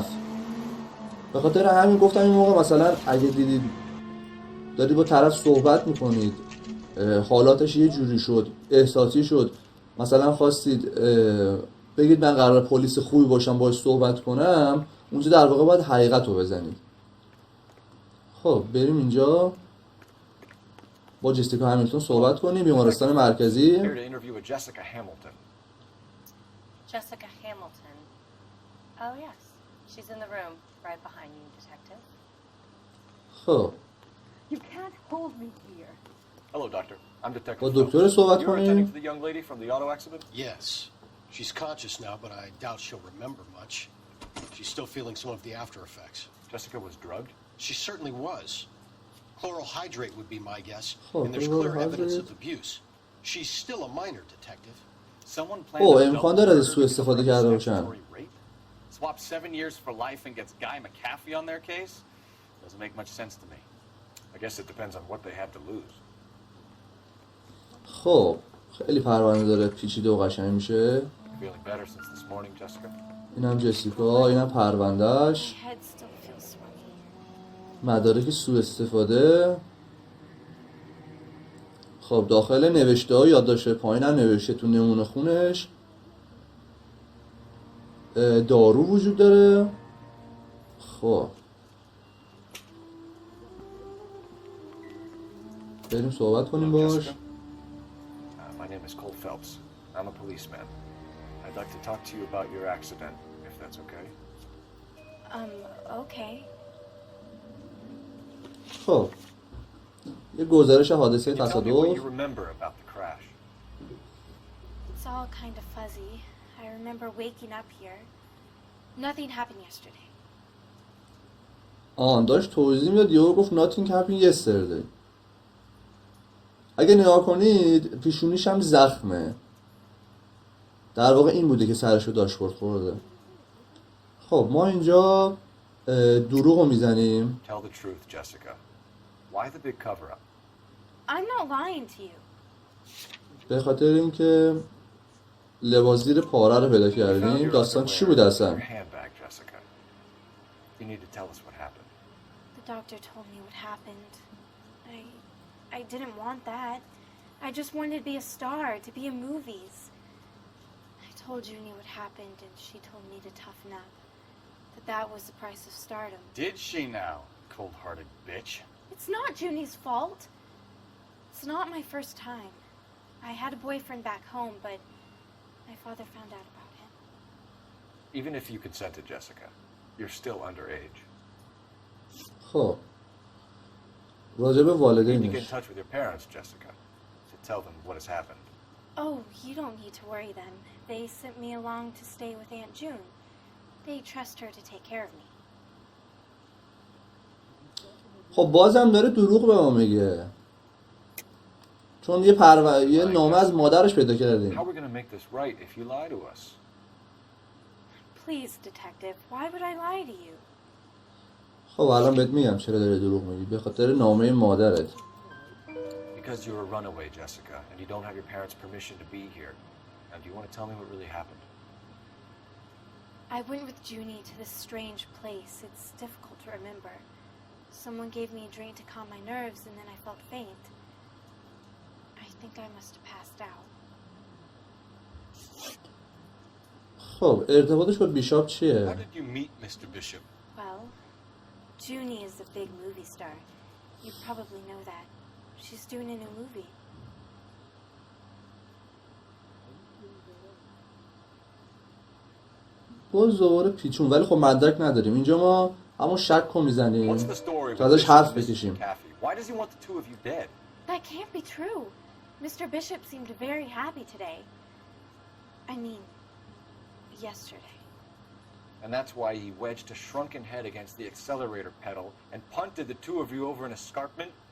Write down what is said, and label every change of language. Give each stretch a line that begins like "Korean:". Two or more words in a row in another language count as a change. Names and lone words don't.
Persian: به خاطر همین گفتم این موقع مثلا اگه دیدید دارید با طرف صحبت میکنید حالاتش یه جوری شد، احساسی شد، مثلا خواستید بگید من قرار پلیس خوبی باشم باهاش صحبت کنم، اونجا در واقع باید حقیقت رو بزنید. خب بریم اینجا با جسیکا همیلتون صحبت کنیم. بیمارستان مرکزی.
English: Jessica Hamilton. Jessica Hamilton. Oh yes, she's in the room right behind you, detective.
Persian: خب
English: You can't hold me here. Hello, doctor. I'm Detective.
Persian: با دکتر صحبت
English: You were attending
Persian: کنیم.
English: to the young lady from the auto accident? Yes. She's conscious now, but I doubt she'll remember much. She's still feeling some of the after effects. Jessica was drugged? She certainly was. Chloral hydrate would be my guess, Oh, and there's chloral clear evidence hydrate. of abuse. She's still a minor, detective. Someone planned a
Persian: امکان داره از سوء استفاده کرده باشن.
English: Swap 7 years for life and gets Guy McAfee on their case? Doesn't make much sense to me. I guess it depends on what they have to lose.
Persian: خب خیلی پرونده داره پیچیده و قشنگ میشه.
English: Feeling better since this morning, Jessica?
Persian: اینم جسیکا، اینم پروندهش.
English: My head still feels swimming.
Persian: مدارک سوء استفاده. خب داخل نوشته ها یادداشت پایین هم نوشته تو نمونه خونش دارو وجود داره. خب بریم صحبت کنیم باش.
English: My name is Cole Phelps. I'm a policeman. I'd like to talk to you about your accident, if that's okay. Okay.
Persian: خب یه گزارش حادثه
English: Can you tell me what you
Persian: تصادف.
English: remember about the crash? It's all kind of fuzzy. I remember waking up here. Nothing happened yesterday.
Persian: داشت توضیح میداد یهو گفت
English: nothing happened yesterday.
Persian: اگه نگاه کنید پیشونیش هم زخمه. در واقع این بوده که سرشو داشبورد خورده. خب ما اینجا دروغو میزنیم.
English: Tell the truth, Jessica. Why the big cover-up? I'm not lying to you.
Persian: به خاطر اینکه لباس زیر پاره رو پیدا
English: We found
Persian: کردیم.
English: your
Persian: داستان چی
English: underwear
Persian: بود
English: in
Persian: اصلا؟
English: your handbag, Jessica. You need to tell us what happened. The doctor told me what happened. I didn't want that. I just wanted to be a star, to be in movies. I told Junie what happened, and she told me to toughen up. That was the price of stardom. Did she now, cold-hearted bitch? It's not Junie's fault. It's not my first time. I had a boyfriend back home, but my father found out about him. Even if you consented, Jessica, you're still underage.
Persian: خب راجب
English: You need to get in
Persian: والدینش.
English: touch with your parents, Jessica, to tell them what has happened. Oh, you don't need to worry them. They sent me along to stay with Aunt June. They trust her to take care of me.
Persian: خب بازم داره دروغ به ما میگه. چون یه نامه از مادرش پیدا
English: How
Persian: کردیم.
English: are we going to make this right if you lie to us? Please, detective, why would I lie to you?
Persian: خب الان بهت میگم چرا داره دروغ میگی. به خاطر نامه مادرت.
English: Because you're a runaway, Jessica, and you don't have your parents' permission to be here. Now, do you want to tell me what really happened? I went with Junie to this strange place. It's difficult to remember. Someone gave me a drink to calm my nerves, and then I felt faint. I think I must have passed out.
Persian: خب ارتباطش با بیشاپ
English: How
Persian: چیه؟
English: did you meet Mr. Bishop? Well, Junie is a big movie star. You probably know that. She's doing a new movie.
Persian: باز دوباره پیچون ولی خب مدرک نداریم. اینجا ما همون شک رو میزنیم
English: What's the story with
Persian: تا ازش
English: Bishop
Persian: حرف
English: and Mrs.
Persian: بکشیم.
English: McAfee? Why does he want the two of you dead? That can't be true. Mr. Bishop seemed very happy today. I mean, yesterday. And that's why he wedged a shrunken head against the accelerator pedal and punted the two of you over an escarpment?